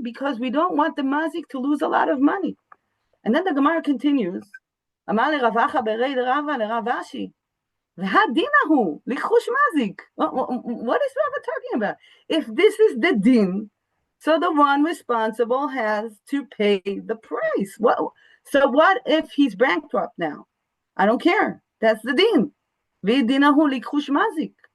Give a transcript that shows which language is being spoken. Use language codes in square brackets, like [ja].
[en] Because we don't want the mazik to lose a lot of money. And then the Gemara continues. [arc] אמר לרבחה ברי דרבה לרב אשי, והדין ההוא לכחוש mazik. [en] What is Rava talking about? If this is the din, so the one responsible has to pay the price. So what if he's bankrupt now? I don't care. That's the din. [arc] V'din ההוא לכחוש mazik.